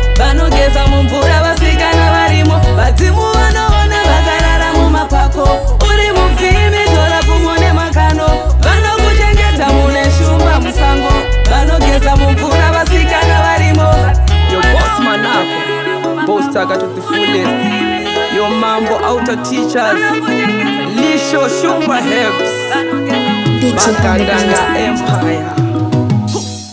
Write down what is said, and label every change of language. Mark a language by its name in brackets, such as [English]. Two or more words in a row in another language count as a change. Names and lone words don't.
[Shona] Vanogeza mumvura vasikana varimo. Vadzimu vanoona vakarara mumapako. Uri muvhimi, tora pfumo nemakano. Vanokuchengeta mune shumba musango. Vanogeza mumvura vasikana varimo. [English] Yo, boss manako. Boss Taka to the fullest. Yo, Mambo Outer Teachers. Lisho Shumba Herbs. D J Bakandanga Empire. Empire.